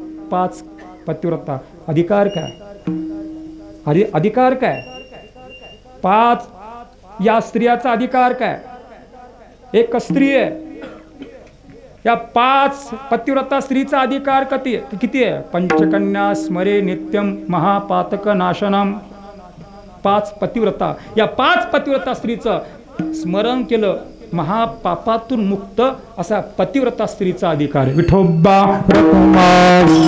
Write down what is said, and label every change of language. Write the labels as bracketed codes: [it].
[mr] 5 पतिव्रता. अधिकार काय? अधिकार काय? 5 या स्त्रियाचा अधिकार काय? एक स्त्री आहे. या 5 पतिव्रता स्त्रीचा अधिकार किती आहे? [sa] पंचकन्या स्मरे नित्यम महापातक नाशनम. [mr] 5 पतिव्रता. या 5 पतिव्रता स्त्रीचं स्मरण केलं महापापातून मुक्त असा पतिव्रता स्त्रीचा अधिकार आहे. विठोबा रखुमाई.